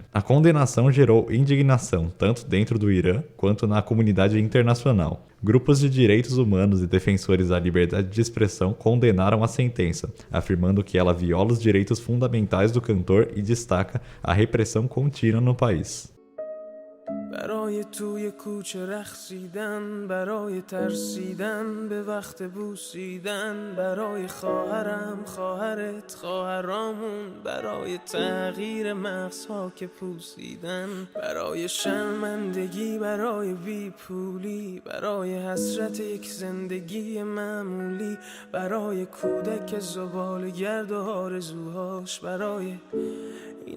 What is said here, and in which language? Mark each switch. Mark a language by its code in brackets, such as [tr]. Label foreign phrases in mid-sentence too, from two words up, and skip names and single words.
[pt] A condenação gerou indignação, tanto dentro do Irã quanto na comunidade internacional. Grupos de direitos humanos e defensores da liberdade de expressão condenaram a sentença, afirmando que ela viola os direitos fundamentais do cantor e destaca a repressão contínua no país. [fa] برای توی کوچه رقصیدن، برای ترسیدن به وقت بوسیدن، برای خواهرم، خواهرت، خواهرامون، برای تغییر مغزها که پوسیدن، برای شرمندگی، برای بیپولی، برای حسرت یک زندگی معمولی، برای کودک زباله‌گرد و آرزوهاش، برای این